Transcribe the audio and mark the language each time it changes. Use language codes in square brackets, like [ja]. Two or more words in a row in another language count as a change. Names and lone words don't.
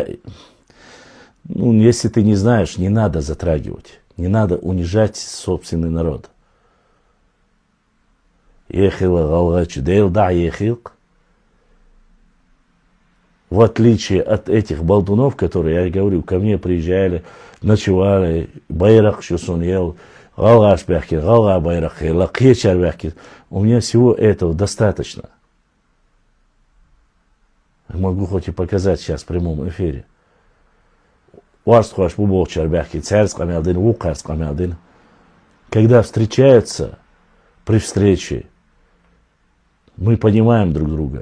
[ru] Если ты не знаешь, не надо затрагивать. Не надо унижать собственный народ. В отличие от этих болтунов, которые, я говорю, ко мне приезжали, ночевали, [ce] байрак шусун ел, галаш бяхкин, гала байрак, лакьечар бяхкин. [ru] У меня всего этого достаточно. Могу хоть и показать сейчас в прямом эфире. Когда встречаются, при встрече, мы понимаем друг друга.